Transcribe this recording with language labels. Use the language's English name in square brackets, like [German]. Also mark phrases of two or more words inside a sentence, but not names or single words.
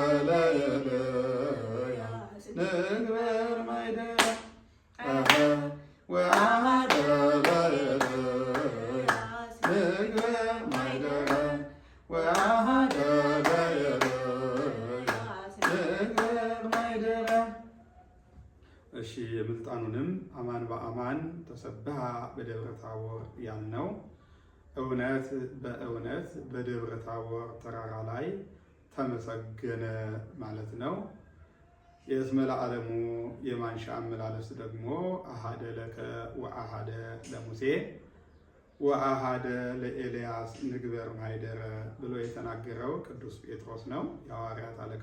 [Geez] ለኤልያስ ንግበር ማኅደረ ወአሐደ ለኤልያስ ንግበር ማኅደረ ወአሐደ ለኤልያስ ንግበር ማኅደረ። [Amharic] እሺ የምልጣኑንም [Geez] አማን በአማን ተሰብሐ በደብረ ታቦር [Amharic] ያልነው እውነት በእውነት በደብረ ታቦር ተራራ ላይ ተመሰገነ ማለት ነው። የእስመ ለዓለሙ የማንሻ አመላለስ ደግሞ [Geez] አሃደ ለከ ወአሃደ ለሙሴ ወአሃደ ለኤልያስ ንግበር ማይደረ [Amharic] ብሎ የተናገረው ቅዱስ ጴጥሮስ ነው። የሐዋርያት አለቃ